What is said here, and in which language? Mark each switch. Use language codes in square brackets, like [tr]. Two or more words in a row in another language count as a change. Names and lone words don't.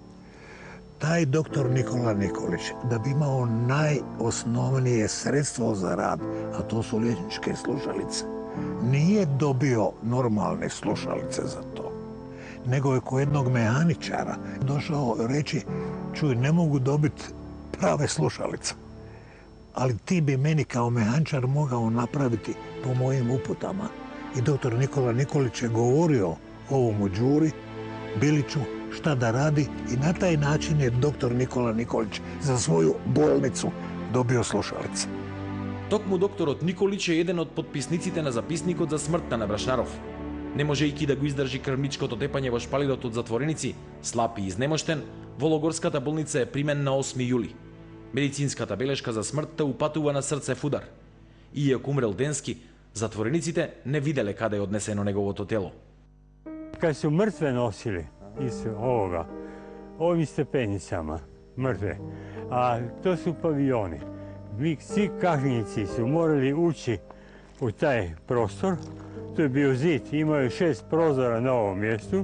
[hr] Taj doktor Nikola Nikolić, da bi imao najosnovnije sredstvo za rad, a to su liječničke slušalice, nije dobio normalne slušalice za to, nego je kod jednog mehaničara došao reći, čuj, ne mogu dobiti prave slušalice, ali ti bi meni kao mehaničar mogao napraviti po mojim uputama. I doktor Nikola Nikolić je govorio ovomu Đuri Biliću šta da radi i na taj način je doktor Nikola Nikolić za svoju bolnicu dobio slušalice. [mk] Токму докторот Николич е еден од потписниците на записникот за смртта на Брашнаров. Не можејќи да го издржи крвничкото тепање во шпалирот од затвореници, слаб и изнемоштен, во логорската болница е примен на 8 јули. Медицинската белешка за смртта упатува на срцев удар. Иако умрел денски, затворениците не виделе каде е однесено неговото тело. [hr] Kad su mrtve nosili iz ovoga, ovim stepenicama, mrtve, a to su paviljoni. Mi svi kažnjenici su morali ući u taj prostor, to je bio zid, imao je 6 prozora na ovom mjestu.